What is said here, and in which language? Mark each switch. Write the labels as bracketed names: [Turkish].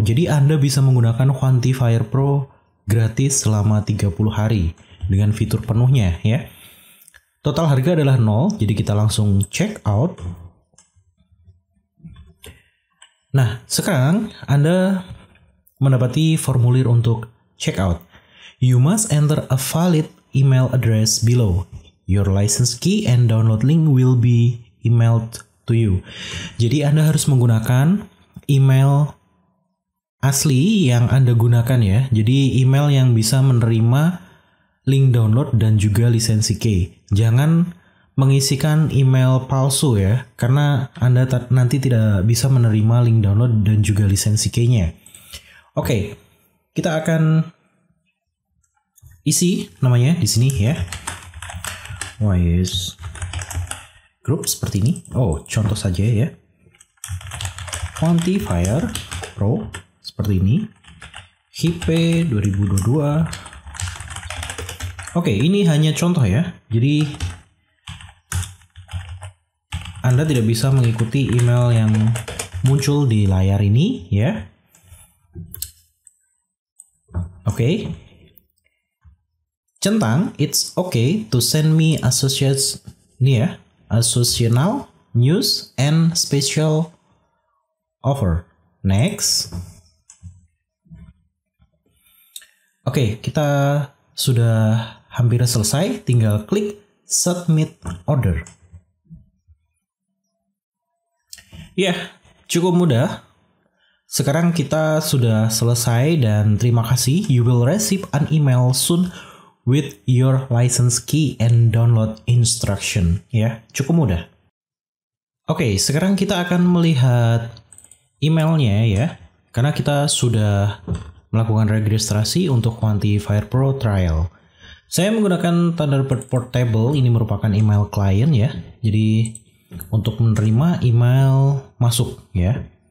[Indonesian] Jadi Anda bisa menggunakan Quantifier Pro gratis selama 30 hari dengan fitur penuhnya ya. Total harga adalah 0, jadi kita langsung check out. Nah, sekarang Anda mendapati formulir untuk checkout. [English] You must enter a valid email address below. Your license key and download link will be emailed to you. [Indonesian] Jadi Anda harus menggunakan email asli yang Anda gunakan ya. Jadi email yang bisa menerima link download dan juga lisensi key. Jangan mengisikan email palsu ya, karena Anda nanti tidak bisa menerima link download dan juga lisensi key-nya. Oke, kita akan isi namanya di sini ya. Wise Group seperti ini. Oh, contoh saja ya. Quantifier Pro seperti ini. hipe 2022. Oke, ini hanya contoh ya. Jadi Anda tidak bisa mengikuti email yang muncul di layar ini ya. Oke. [English] Centang, it's okay to send me associates [Indonesian] nih ya, [English] associational news and special offer. Next. [Indonesian] Oke, kita sudah hampir selesai, tinggal klik submit order. Ya, cukup mudah. Sekarang kita sudah selesai dan terima kasih. [English] You will receive an email soon with your license key and download instruction. [Indonesian] Ya, cukup mudah. Oke, sekarang kita akan melihat emailnya ya. Karena kita sudah melakukan registrasi untuk Quantifier Pro Trial. Saya menggunakan Thunderbird Portable, ini merupakan email klien ya. Jadi untuk menerima email masuk ya.